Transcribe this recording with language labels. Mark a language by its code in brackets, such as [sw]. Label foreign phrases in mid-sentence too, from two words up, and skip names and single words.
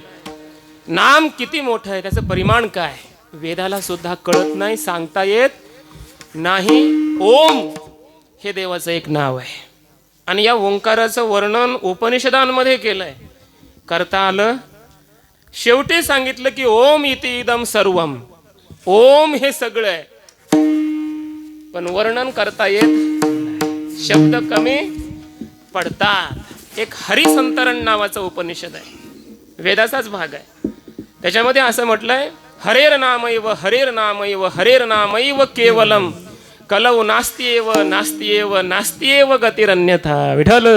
[mr] नाम किती मोठं आहे, त्याचं परिमाण काय वेदाला सुद्धा कळत नाही, सांगता येत नाही. ओम हे देवाचं एक नाव आहे आणि या ओंकाराचं वर्णन उपनिषदांमध्ये केलंय, करता आलं. शेवटी सांगितलं की [sa] ओम इति इदम सर्वम. [mr] ओम हे सगळं आहे, पण वर्णन करता येत, शब्द कमी पडतात. एक हरिसंतरण नावाचं उपनिषद आहे, वेदाचाच भाग आहे. त्याच्यामध्ये असं म्हटलंय, [sa] हरेर नामैव हरेर नामैव हरेर नामैव केवलम कलौ नास्त्येव नास्त्येव नास्त्येव गतिरन्यथा. [mr] विठ्ठल